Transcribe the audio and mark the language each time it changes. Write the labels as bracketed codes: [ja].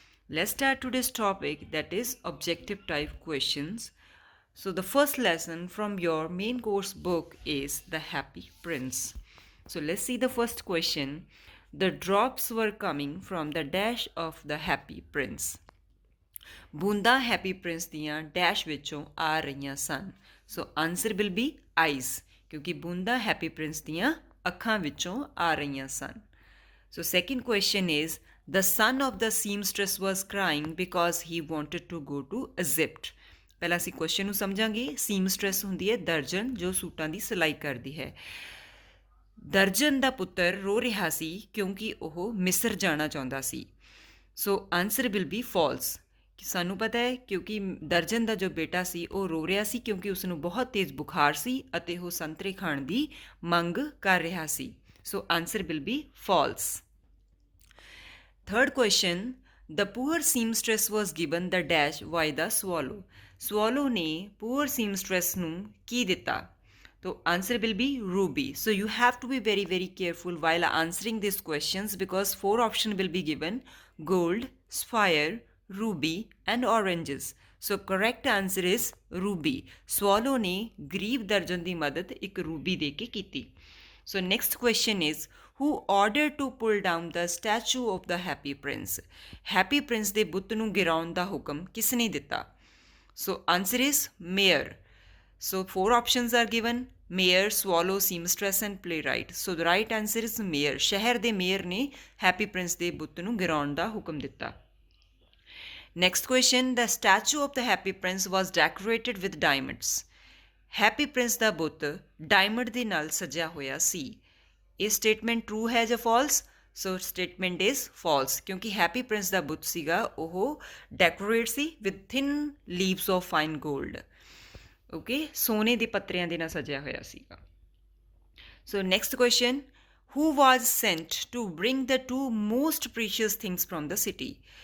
[en] Let's start today's topic, that is objective type questions. So the first lesson from your main course book is The Happy Prince. So let's see the first question. The drops were coming from the dash of the Happy Prince. [pa] ਬੂੰਦਾਂ happy Prince ਦੀਆਂ dash ਵਿੱਚੋਂ ਆ ਰਹੀਆਂ ਸਨ. [en] so answer will be eyes, [pa] ਕਿਉਂਕਿ ਬੂੰਦਾਂ happy Prince ਦੀਆਂ ਅੱਖਾਂ ਵਿੱਚੋਂ ਆ ਰਹੀਆਂ ਸਨ. [en] So second question is, the son of the seamstress was crying because he wanted to go to Egypt. [pa] ਪਹਿਲਾਂ ਅਸੀਂ ਕੁਐਸਚਨ ਨੂੰ ਸਮਝਾਂਗੇ. ਸੀਮਸਟ੍ਰੈਸ ਹੁੰਦੀ ਹੈ ਦਰਜਨ, ਜੋ ਸੂਟਾਂ ਦੀ ਸਿਲਾਈ ਕਰਦੀ ਹੈ. ਦਰਜਨ ਦਾ ਪੁੱਤਰ ਰੋ ਰਿਹਾ ਸੀ ਕਿਉਂਕਿ ਉਹ ਮਿਸਰ ਜਾਣਾ ਚਾਹੁੰਦਾ ਸੀ. [en] So answer will be false. [pa] ਸਾਨੂੰ ਪਤਾ ਹੈ ਕਿਉਂਕਿ ਦਰਜਨ ਦਾ ਜੋ ਬੇਟਾ ਸੀ ਉਹ ਰੋ ਰਿਹਾ ਸੀ ਕਿਉਂਕਿ ਉਸਨੂੰ ਬਹੁਤ ਤੇਜ਼ ਬੁਖਾਰ ਸੀ ਅਤੇ ਉਹ ਸੰਤਰੇ ਖਾਣ ਦੀ ਮੰਗ ਕਰ ਰਿਹਾ ਸੀ. [en] So answer will be false. Third question, the poor seamstress was given the dash by the swallow. [pa] Swallow ने [en] poor seamstress [pa] ਨੂੰ ਕੀ ਦਿੱਤਾ? [en] So answer will be ruby. So you have to be very careful while answering these questions because 4 options will be given: gold, sapphire, ruby and oranges. So correct answer is ruby. [pa] Swallow ने गरीब दर्जन ਦੀ ਮਦਦ ਇੱਕ Ruby ਦੇ ਕੇ ਕੀਤੀ. [en] So next question is, who ordered to pull down the statue of the Happy Prince? [pa] Happy Prince ਦੇ ਬੁੱਤ ਨੂੰ ਗਿਰਾਉਣ ਦਾ ਹੁਕਮ ਕਿਸ ਨੇ ਦਿੱਤਾ? [en] So answer is mayor. So 4 options are given: mayor, swallow, seamstress and playwright. So the right answer is mayor. [pa] ਸ਼ਹਿਰ ਦੇ mayor ਨੇ Happy Prince ਦੇ ਬੁੱਤ ਨੂੰ ਗਿਰਾਉਣ ਦਾ ਹੁਕਮ ਦਿੱਤਾ. [en] Next question, the statue of the Happy Prince was decorated with diamonds. [pa] Happy Prince ਦਾ ਬੁੱਤ diamond ਦੇ ਨਾਲ ਸਜਿਆ ਹੋਇਆ ਸੀ. ਇਹ ਸਟੇਟਮੈਂਟ ਟਰੂ ਹੈ ਜਾਂ false? [en] so statement is false, [pa] ਕਿਉਂਕਿ ਹੈਪੀ ਪ੍ਰਿੰਸ ਦਾ ਬੁੱਤ ਸੀਗਾ ਉਹ decorate ਸੀ [en] With thin leaves of fine gold. [pa] Okay, ਸੋਨੇ ਦੇ ਪੱਤਰਿਆਂ ਦੇ ਨਾਲ ਸਜਿਆ ਹੋਇਆ ਸੀਗਾ. [en] So next question, who was sent to bring the 2 most precious things from the city?